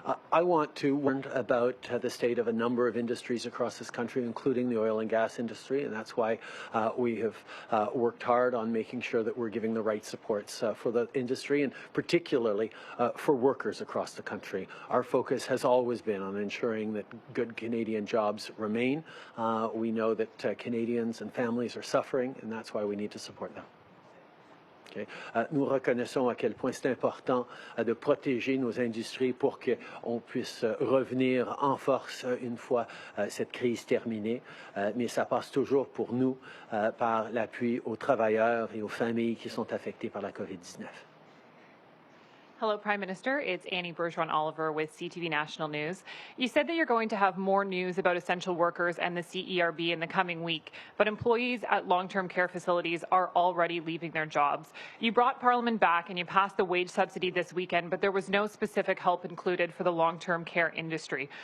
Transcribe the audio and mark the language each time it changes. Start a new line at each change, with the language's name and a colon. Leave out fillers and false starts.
English: I want to warn about the state of a number of industries across this country, including the oil and gas industry, and that's why we have worked hard on making sure that we're giving the right supports for the industry, and particularly for workers across the country. Our focus has always been on ensuring that good Canadian jobs remain. We know that Canadians and families are suffering, and that's why we need to support them. Okay.
French: Nous reconnaissons à quel point c'est important de protéger nos industries pour qu'on puisse revenir en force une fois cette crise terminée. Mais ça passe toujours pour nous par l'appui aux travailleurs et aux familles qui sont affectées par la COVID-19.
English: Hello, Prime Minister. It's Annie Bergeron-Oliver with CTV National News. You said that you're going to have more news about essential workers and the CERB in the coming week, but employees at long-term care facilities are already leaving their jobs. You brought Parliament back and you passed the wage subsidy this weekend, but there was no specific help included for the long-term care industry.